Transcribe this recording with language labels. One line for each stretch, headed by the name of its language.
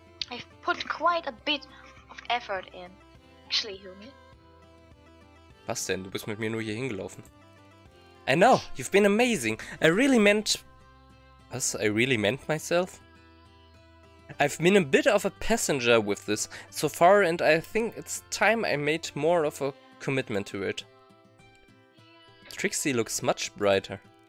English: I've put quite a bit of effort in. Actually, Humi.
German: Was denn? Du bist mit mir nur hier hingelaufen.
English: I know, you've been amazing. I really meant...
German: Was?
English: I really meant myself? I've been a bit of a passenger with this so far, and I think it's time I made more of a commitment to it. Trixie looks much brighter.